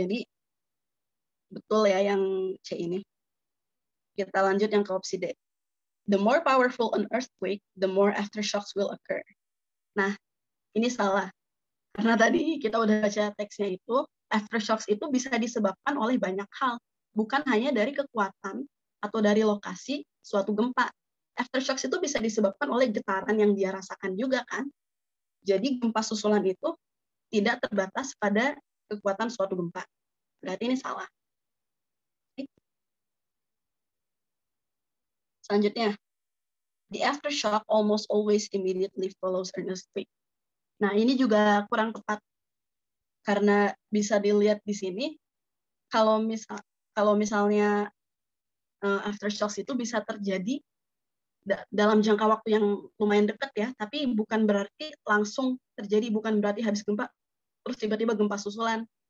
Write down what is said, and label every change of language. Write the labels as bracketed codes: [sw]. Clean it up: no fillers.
[id] Jadi betul ya yang C ini. Kita lanjut yang ke opsi D. [en] The more powerful an earthquake, the more aftershocks will occur. [id] Nah, ini salah. Karena tadi kita udah baca teksnya itu, aftershocks itu bisa disebabkan oleh banyak hal. Bukan hanya dari kekuatan atau dari lokasi suatu gempa. Aftershocks itu bisa disebabkan oleh getaran yang dia rasakan juga kan. Jadi gempa susulan itu tidak terbatas pada kekuatan suatu gempa. Berarti ini salah. Selanjutnya, [en] the aftershock almost always immediately follows an earthquake. [id] Nah, ini juga kurang tepat. Karena bisa dilihat di sini, kalau misalnya aftershocks itu bisa terjadi dalam jangka waktu yang lumayan dekat ya, tapi bukan berarti langsung terjadi, bukan berarti habis gempa terus tiba-tiba gempa susulan.